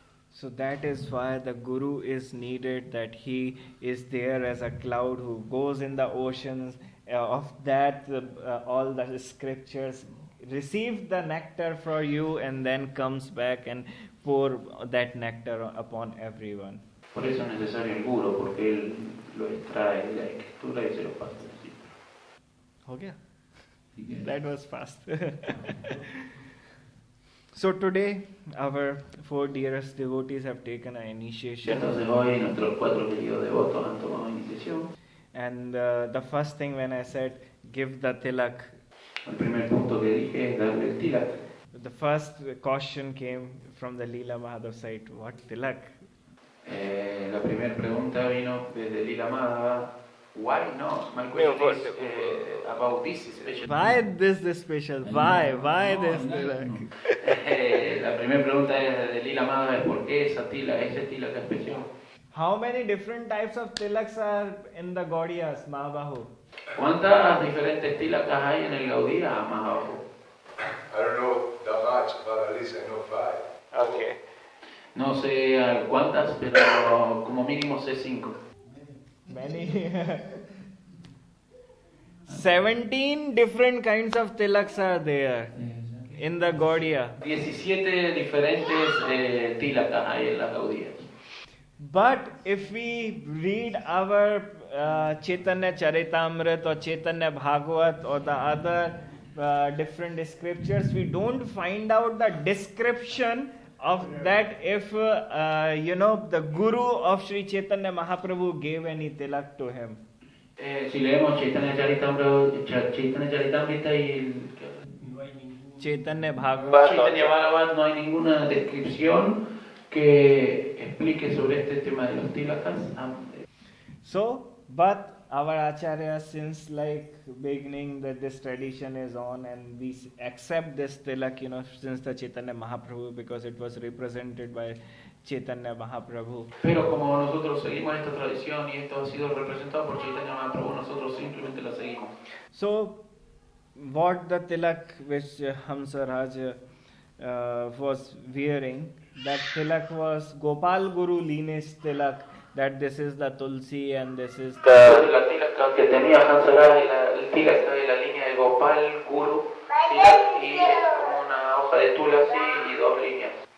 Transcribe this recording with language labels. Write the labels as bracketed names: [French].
[English] So that is why the Guru is needed, that he is there as a cloud who goes in the oceans. Of that, all the scriptures receives the nectar for you and then comes back and pour that nectar upon everyone. [Spanish] Por eso es necesario el guru, porque él lo extrae de la escritura y se lo pasa al discípulo. [English] Okay. That was fast. So today, our 4 dearest devotees have taken an initiation. [Spanish] Entonces hoy nuestros 4 queridos devotos han tomado iniciación. [English] And the first thing when I said, give the tilak, [Spanish] El primer punto que dije es darle el tilak. [English] the first caution came from the Leela Madhav side. What tilak? [Spanish] La primera pregunta vino desde Lila Madhava. [English] Why not? My question is about this special. Why this special? Why this tilak? [Spanish] La primera pregunta es desde Lila Madhava, es ¿por qué ese tilak especial? [English] How many different types of tilaks are in the Gaudiyas, Mahabahu? [Spanish] ¿Cuántas diferentes tilakas hay en el Gaudía, Mahabahu? [English] I don't know that much, but at least I know 5. Okay. [Spanish] No sé cuántas, pero como mínimo sé 5. [English] Many. 17 different kinds of tilaks are there in the Gaudiya. [Spanish] 17 diferentes tilakas hay en las Gaudías. [English] But if we read our Chaitanya Charitamrita or Chaitanya Bhagavat or the other different scriptures, we don't find out the description of that if the Guru of Sri Chaitanya Mahaprabhu gave any tilak to him. [Spanish] Si leemos Chaitanya Charitamrita y Chaitanya Bhagavat. Chaitanya Bhagavat no hay ninguna descripción que explique sobre este tema de los tilakas. [English] So, but our Acharya, since like beginning that this tradition is on and we accept this tilak, since the Chaitanya Mahaprabhu, because it was represented by Chaitanya Mahaprabhu. [Spanish] Pero como nosotros seguimos esta tradición y esto ha sido representado por Chaitanya Mahaprabhu, nosotros simplemente la seguimos. [English] So, what the tilak which Hamsa Raj was wearing, that tilak was Gopal Guru lineage tilak, that this is the Tulsi and this is the... [Spanish] La tilaka que tenía Hansaraj, el tilaka de la línea de Gopal Guru, y es como una hoja de tulasi y 2 líneas.